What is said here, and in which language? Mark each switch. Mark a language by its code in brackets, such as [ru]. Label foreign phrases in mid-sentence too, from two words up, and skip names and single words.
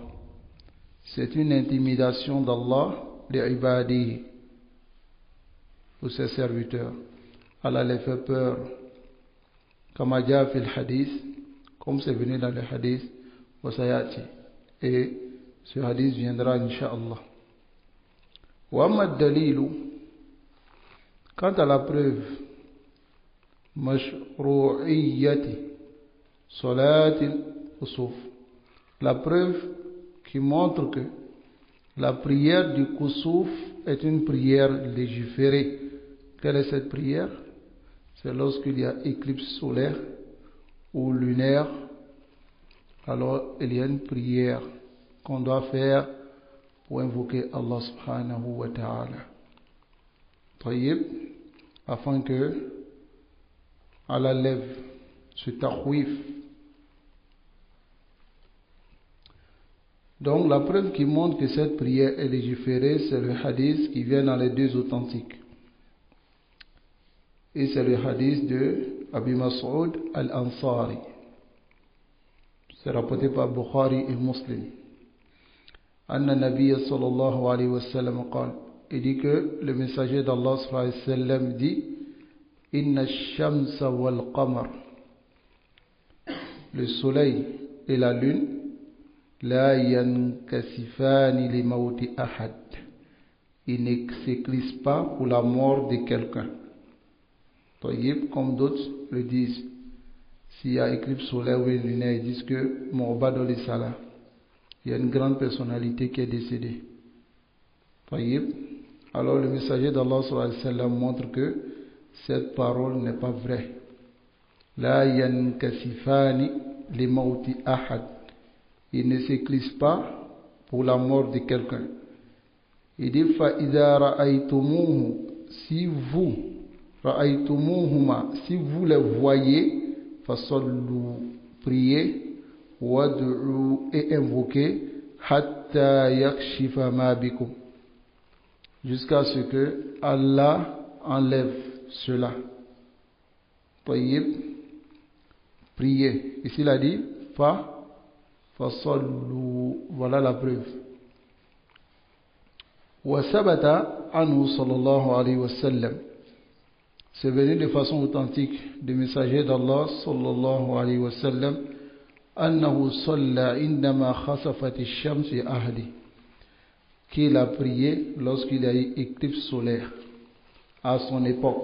[fr] C'est une intimidation d'Allah [ar] لعباده, [fr] ou ses serviteurs. Allah les fait peur. [ar] كما جاء في الحديث, [fr] comme c'est venu dans le hadith, [ar] وسيأتي. [fr] Et ce hadith viendra, Inch'Allah. [ar] وأما دليل, [fr] quant à la preuve, [ar] مشروعية صلاة الكسوف, [fr] la preuve qui montre que la prière du kusuf est une prière légiférée. Quelle est cette prière? C'est lorsqu'il y a éclipse solaire ou lunaire, alors il y a une prière qu'on doit faire pour invoquer Allah [ar] سبحانه وتعالى. [fr] Tayyib, afin que Allah lève ce takhwif. Donc la preuve qui montre que cette prière est légiférée, c'est le hadith qui vient dans les deux authentiques. Et c'est le hadith de Abi Mas'ud al-Ansari. C'est rapporté par Bukhari et Muslim. [ar] أن النبي صلى الله عليه وسلم قال. [fr] Il dit que le messager d'Allah [ar] صلى الله عليه وسلم [fr] dit [ar] إن الشمس والقمر. [fr] Le soleil et la lune [ar] لا ينكسفان لموت أحد. [fr] Ils ne s'éclipsent pas pour la mort de quelqu'un. Comme d'autres le disent, s'il y a éclipse solaire ou lunaire, ils disent que Mu'bad al-Salah, il y a une grande personnalité qui est décédée. Alors le messager d'Allah [ar] صلى الله عليه وسلم [fr] montre que cette parole n'est pas vraie. [ar] لا ينكسفان لموت أحد. [fr] Il ne s'éclipse pas pour la mort de quelqu'un. Il dit [ar] فإذا رأيتموه, [fr] si vous ra'aytumuhuma, si vous les voyez, fasallu, priez, wad'u, et invoquez, [ar] حتى يكشف ما بكم, [fr] jusqu'à ce que Allah enlève cela. Tayyib, priez. Ici il a dit fasallu, voilà la preuve. [ar] وثبت عنه صلى الله عليه وسلم, [fr] c'est venu de façon authentique du messager d'Allah [ar] صلى الله عليه وسلم, أنه صلى عندما خسفت الشمس في أهلي, [fr] qu'il a prié lorsqu'il y a eu éclipse solaire à son époque.